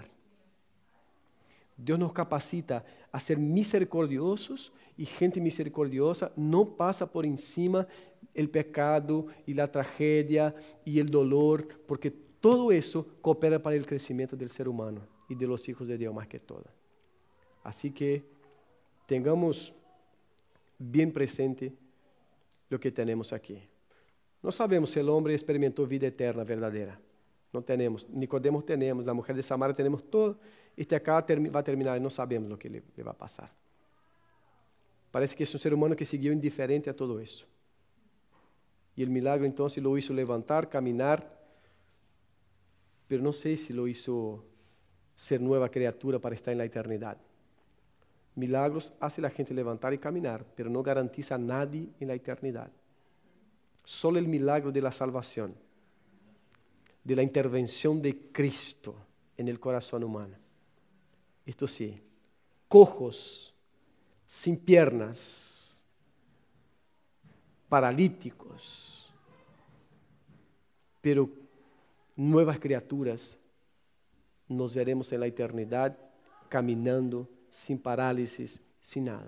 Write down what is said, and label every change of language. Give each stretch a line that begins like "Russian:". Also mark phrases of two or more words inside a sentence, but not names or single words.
Portuguese: Deus nos capacita a ser misericordiosos e gente misericordiosa não passa por encima o pecado e a tragédia e o dolor, porque todo isso coopera para o crescimento do ser humano e de
Spanish: los hijos
Portuguese: de Deus mais que todo. Assim que tengamos bem presente o que temos aqui. Não sabemos se o homem experimentou vida eterna verdadeira. Não temos. Nicodemo temos. A mulher de Samaria temos todo. Este acá vai terminar e não sabemos o que lhe vai passar. Parece que é um ser humano que seguiu indiferente a todo isso. E o milagre então
Spanish: lo hizo
Portuguese: levantar, caminhar, mas não sei se
Spanish: lo hizo
Portuguese: ser nova criatura para estar na eternidade.
Spanish: Milagros hace
Portuguese: a gente levantar e caminhar, mas não
Spanish: garantiza a nadie
Portuguese: na eternidade. Só o milagre
Spanish: de la
Portuguese: salvação,
Spanish: de la intervención de Cristo en el corazón humano. Esto sí, cojos, sin piernas, paralíticos, pero nuevas criaturas, nos veremos en la eternidad caminando sin parálisis, sin nada.